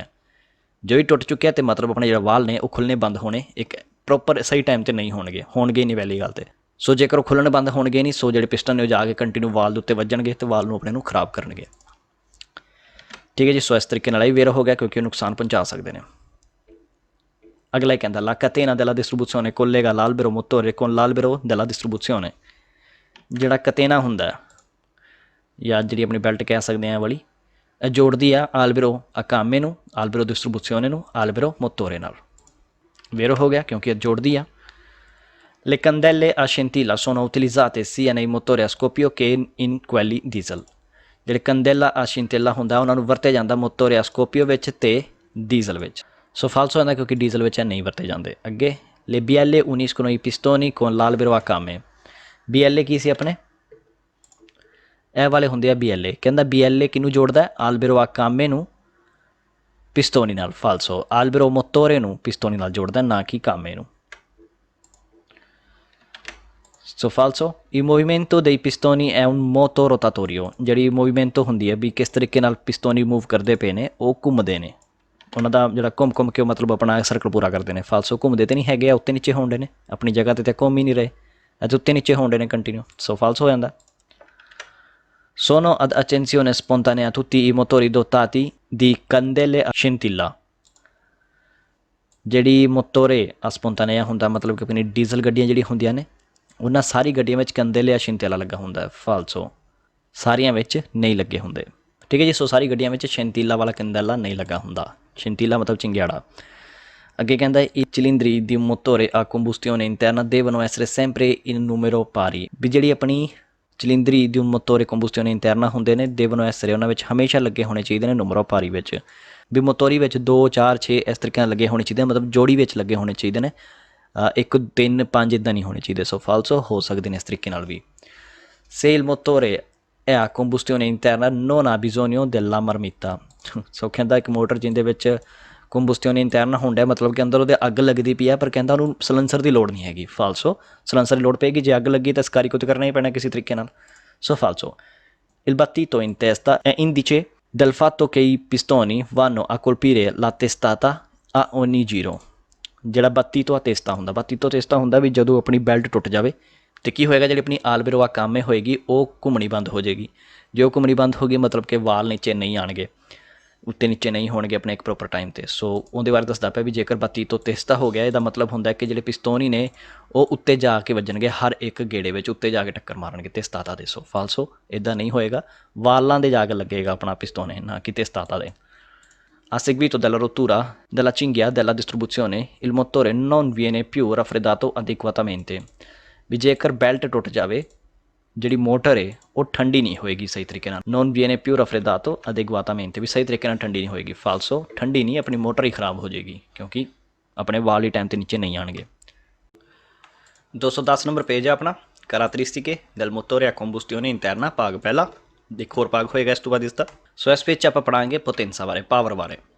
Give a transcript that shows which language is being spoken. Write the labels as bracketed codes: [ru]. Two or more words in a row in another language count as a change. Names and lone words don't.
[pa] ਜੋ ਵੀ ਟੁੱਟ ਚੁੱਕਿਆ ਅਤੇ ਮਤਲਬ ਆਪਣੇ ਜਿਹੜਾ ਵਾਲ ਨੇ ਉਹ ਖੁੱਲ੍ਹਣੇ ਬੰਦ ਹੋਣੇ ਇੱਕ ਪ੍ਰੋਪਰ ਸਹੀ ਟਾਈਮ 'ਤੇ ਨਹੀਂ ਹੋਣਗੇ ਹੀ ਨਹੀਂ ਪਹਿਲੀ ਗੱਲ 'ਤੇ। ਸੋ ਜੇਕਰ ਉਹ ਖੁੱਲ੍ਹਣ ਬੰਦ ਹੋਣਗੇ ਨਹੀਂ, ਸੋ ਜਿਹੜੇ ਪਿਸਟਨ ਨੇ ਉਹ ਜਾ ਕੇ ਕੰਟੀਨਿਊ ਵਾਲ ਦੇ ਉੱਤੇ ਵੱਜਣਗੇ ਅਤੇ ਵਾਲ ਨੂੰ ਆਪਣੇ ਨੂੰ ਖਰਾਬ ਕਰਨਗੇ। ਠੀਕ ਹੈ ਜੀ। ਸੋ ਇਸ ਤਰੀਕੇ ਨਾਲ ਹੀ ਵੇਰ ਹੋ ਗਿਆ, ਕਿਉਂਕਿ ਉਹ ਨੁਕਸਾਨ ਪਹੁੰਚਾ ਸਕਦੇ ਨੇ। ਅਗਲਾ ਹੀ ਕਹਿੰਦਾ [it] la catena della distribuzione collega l'albero motore con l'albero della distribuzione। [pa] ਜਿਹੜਾ ਕਤੇਨਾ ਹੁੰਦਾ ਜਾਂ ਜਿਹੜੀ ਆਪਣੀ ਬੈਲਟ ਕਹਿ ਸਕਦੇ ਹਾਂ ਵਾਲੀ, ਇਹ ਜੋੜਦੀ ਆ [it] albero a camme [pa] ਨੂੰ, [it] albero distribuzione [pa] ਨੂੰ [it] albero motore [pa] ਨਾਲ। ਵੇਰੋ ਹੋ ਗਿਆ ਕਿਉਂਕਿ ਇਹ ਜੋੜਦੀ ਆ। [it] Le candele a scintilla sono utilizzate sia nei motori a scoppio che in quelli diesel। [pa] ਜਿਹੜੇ [it] candela a scintilla [pa] ਹੁੰਦਾ ਉਹਨਾਂ ਨੂੰ ਵਰਤਿਆ ਜਾਂਦਾ [it] motore a scoppio [pa] ਵਿੱਚ ਅਤੇ ਡੀਜ਼ਲ ਵਿੱਚ। ਸੋ ਫਾਲਸ ਹੋ ਜਾਂਦਾ ਕਿਉਂਕਿ ਡੀਜ਼ਲ ਵਿੱਚ ਇਹ ਨਹੀਂ ਵਰਤੇ ਜਾਂਦੇ। [it] ਅੱਗੇ le bielle uniscono i pistoni con l'albero a camme। [pa] BLA ਕੀ ਸੀ ਆਪਣੇ? ਇਹ ਵਾਲੇ ਹੁੰਦੇ ਆ BLA। ਕਹਿੰਦਾ BLA ਕਿਹਨੂੰ ਜੋੜਦਾ? [it] albero a camme [pa] ਨੂੰ ਪਿਸਤੋਨੀ ਨਾਲ। ਫਾਲਸੋ, [it] albero motore [pa] ਨੂੰ ਪਿਸਤੋਨੀ ਨਾਲ ਜੋੜਦਾ, ਨਾ ਕਿ ਕਾਮੇ ਨੂੰ। ਸੋ ਫਾਲਸੋ, [it] il movimento dei pistoni è un moto rotatorio। [pa] ਜਿਹੜੀ ਮੂਵਮੈਂਟ ਹੁੰਦੀ ਹੈ ਵੀ ਕਿਸ ਤਰੀਕੇ ਨਾਲ ਪਿਸਤੋਨੀ ਮੂਵ ਕਰਦੇ ਪਏ ਨੇ, ਉਹ ਘੁੰਮਦੇ ਨੇ, ਉਹਨਾਂ ਦਾ ਜਿਹੜਾ ਘੁੰਮ ਕੇ ਮਤਲਬ ਆਪਣਾ ਸਰਕਲ ਪੂਰਾ ਕਰਦੇ ਨੇ। ਫਾਲਸੋ ਘੁੰਮਦੇ ਤਾਂ ਨਹੀਂ ਹੈਗੇ, ਉੱਤੇ ਨੀਚੇ ਹੋਣਦੇ ਨੇ ਆਪਣੀ ਜਗ੍ਹਾ 'ਤੇ ਘੁੰਮ ਹੀ ਨਹੀਂ ਰਹੇ, ਅਤੇ ਉੱਤੇ ਨੀਚੇ ਹੋਣਦੇ ਨੇ ਕੰਟੀਨਿਊ। ਸੋ ਫਾਲਸ ਹੋ ਜਾਂਦਾ। [it] Sono ad accensione spontanea tutti i motori dotati di candele a scintilla। [pa] ਜਿਹੜੀ ਮੋਟੋਰੇ ਸਪੋਂਟਾਨੇਆ ਹੁੰਦਾ ਮਤਲਬ ਕਿ ਆਪਣੀ ਡੀਜ਼ਲ ਗੱਡੀਆਂ ਜਿਹੜੀਆਂ ਹੁੰਦੀਆਂ ਨੇ ਉਹਨਾਂ ਸਾਰੀ ਗੱਡੀਆਂ ਵਿੱਚ ਕੰਦੇਲੇ ਜਾਂ ਛਿੰਤੇਲਾ ਲੱਗਾ ਹੁੰਦਾ ਹੈ। ਫਾਲਸੋ ਸਾਰੀਆਂ ਵਿੱਚ ਨਹੀਂ ਲੱਗੇ ਹੁੰਦੇ। ਠੀਕ ਹੈ ਜੀ। ਸੋ ਸਾਰੀ ਗੱਡੀਆਂ ਵਿੱਚ ਛਿੰਤੀਲਾ ਵਾਲਾ ਕੰਦੇਲਾ ਨਹੀਂ ਲੱਗਾ ਹੁੰਦਾ। ਛਿੰਤੀਲਾ ਮਤਲਬ ਚਿੰਗਿਆੜਾ। ਅੱਗੇ ਕਹਿੰਦਾ [it] i cilindri di un motore a combustione interna devono essere sempre in numero pari [pa] ਵੀ ਜਿਹੜੀ ਆਪਣੀ ਚਲਿੰਦਰੀ ਦੀ [it] motore combustione interna [pa] ਹੁੰਦੇ ਨੇ [it] devono essere [pa] ਉਹਨਾਂ ਵਿੱਚ ਹਮੇਸ਼ਾ ਲੱਗੇ ਹੋਣੇ ਚਾਹੀਦੇ ਨੇ [it] numero pari [pa] ਵਿੱਚ ਵੀ ਮੋਟੋਰੀ ਵਿੱਚ 2 4 6 ਇਸ ਤਰੀਕੇ ਨਾਲ ਲੱਗੇ ਹੋਣੇ ਚਾਹੀਦੇ ਮਤਲਬ ਜੋੜੀ ਵਿੱਚ ਲੱਗੇ ਹੋਣੇ ਚਾਹੀਦੇ ਨੇ 1 3 5 ਇੱਦਾਂ ਨਹੀਂ ਹੋਣੇ ਚਾਹੀਦੇ। ਸੋ ਫਾਲਸੋ ਹੋ ਸਕਦੇ ਨੇ ਇਸ ਤਰੀਕੇ ਨਾਲ ਵੀ। [it] se il motore è a combustione interna non ha bisogno della marmitta [pa] ਸੋ ਕਹਿੰਦਾ ਇੱਕ ਮੋਟਰ ਜਿਹਦੇ ਵਿੱਚ [it] combustione interna [pa] ਹੁੰਦਾ ਮਤਲਬ ਕਿ ਅੰਦਰ ਉਹਦੇ ਅੱਗ ਲੱਗਦੀ ਪਈ ਹੈ ਪਰ ਕਹਿੰਦਾ ਉਹਨੂੰ ਸਲੈਂਸਰ ਦੀ ਲੋੜ ਨਹੀਂ ਹੈਗੀ। ਫਾਲਸੋ ਸਲੈਂਸਰ ਦੀ ਲੋੜ ਪਏਗੀ ਜੇ ਅੱਗ ਲੱਗੀ ਤਾਂ ਸਕarico ਤਾਂ ਕਰਨਾ ਹੀ ਪੈਣਾ ਕਿਸੇ ਤਰੀਕੇ ਨਾਲ। [it] ਸੋ ਫਾਲਸੋ il battito in testa è indice del fatto che i pistoni vanno a colpire la testata a ogni giro। [pa] ਜਿਹੜਾ [it] battito in testa [pa] ਹੁੰਦਾ [it] battito in testa [pa] ਹੁੰਦਾ ਵੀ ਜਦੋਂ ਆਪਣੀ ਬੈਲਟ ਟੁੱਟ ਜਾਵੇ ਤਾਂ ਕੀ ਹੋਏਗਾ ਜਿਹੜੀ ਆਪਣੀ [it] albero camme [pa] ਹੋਏਗੀ ਉਹ ਘੁੰਮਣੀ ਬੰਦ ਹੋ ਜਾਏਗੀ। ਜੇ ਉਹ ਘੁੰਮਣੀ ਬੰਦ ਹੋ ਗਈ ਮਤਲਬ ਕਿ ਵਾਲ ਨੀਚੇ ਨਹੀਂ ਆਉਣਗੇ ਉੱਤੇ ਨੀਚੇ ਨਹੀਂ ਹੋਣਗੇ ਆਪਣੇ ਇੱਕ ਪ੍ਰੋਪਰ ਟਾਈਮ 'ਤੇ। ਸੋ ਉਹਦੇ ਬਾਰੇ ਦੱਸਦਾ ਪਿਆ ਵੀ ਜੇਕਰ [it] battito in testa [pa] ਹੋ ਗਿਆ ਇਹਦਾ ਮਤਲਬ ਹੁੰਦਾ ਕਿ ਜਿਹੜੇ ਪਿਸਤੌਨੀ ਨੇ ਉਹ ਉੱਤੇ ਜਾ ਕੇ ਵੱਜਣਗੇ ਹਰ ਇੱਕ ਗੇੜੇ ਵਿੱਚ ਉੱਤੇ ਜਾ ਕੇ ਟੱਕਰ ਮਾਰਨਗੇ ਤੇਸਤਾਤਾ ਦੇ। ਸੋ ਫਾਲਸੋ ਇੱਦਾਂ ਨਹੀਂ ਹੋਏਗਾ ਵਾਲਾਂ ਦੇ ਜਾ ਕੇ ਲੱਗੇਗਾ ਆਪਣਾ ਪਿਸਤੌਨੇ ਨਾ ਕਿ ਤੇਸਤਾਤਾ ਦੇ। [it] A seguito della rottura della cinghia della distribuzione il motore non viene più raffreddato adeguatamente [pa] ਵੀ ਜੇਕਰ ਬੈਲਟ ਟੁੱਟ ਜਾਵੇ ਜਿਹੜੀ ਮੋਟਰ ਹੈ ਉਹ ਠੰਡੀ ਨਹੀਂ ਹੋਏਗੀ ਸਹੀ ਤਰੀਕੇ ਨਾਲ। [it] non viene più raffreddato adeguatamente [pa] ਵੀ ਸਹੀ ਤਰੀਕੇ ਨਾਲ ਠੰਡੀ ਨਹੀਂ ਹੋਏਗੀ। ਫਾਲਸੋ ਠੰਡੀ ਨਹੀਂ ਆਪਣੀ ਮੋਟਰ ਹੀ ਖਰਾਬ ਹੋ ਜਾਏਗੀ ਕਿਉਂਕਿ ਆਪਣੇ ਵਾਲ ਹੀ ਟਾਈਮ 'ਤੇ ਨੀਚੇ ਨਹੀਂ ਆਉਣਗੇ। 210 ਨੰਬਰ ਪੇਜ ਹੈ ਆਪਣਾ [it] caratteristiche del motore a combustione interna [pa] ਭਾਗ ਪਹਿਲਾ। ਇੱਕ ਹੋਰ ਭਾਗ ਹੋਏਗਾ ਇਸ ਤੋਂ ਬਾਅਦ ਇਸਦਾ। ਸੋ ਇਸ ਵਿੱਚ ਆਪਾਂ ਪੜਾਂਗੇ ਪੋਟੈਂਸਾ ਬਾਰੇ ਪਾਵਰ ਬਾਰੇ।